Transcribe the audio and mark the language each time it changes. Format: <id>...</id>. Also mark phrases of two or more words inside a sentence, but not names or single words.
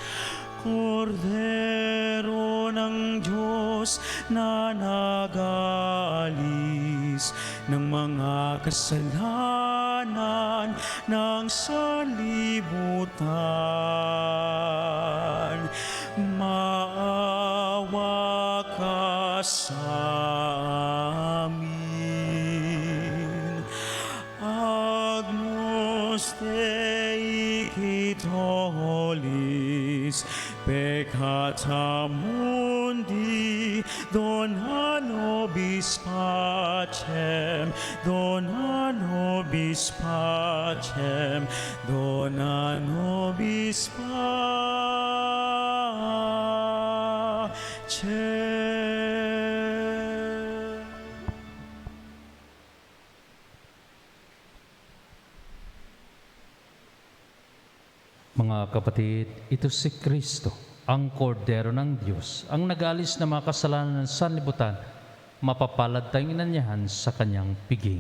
<tl>Kordero ng Diyos na nag-aalis ng mga kasalanan ng sanlibutan, maawa ka sa amin.</tl> <la>Agnus Dei Caetolis, peccata mundi, dona nobis pacem, dona nobis pacem, dona nobis pacem.</la> <tl>Mga kapatid, ito si Kristo, ang kordero ng Diyos, ang nag-alis na mga kasalanan ng sanlibutan, mapapalad tayong inanyahan sa kanyang piging.</tl>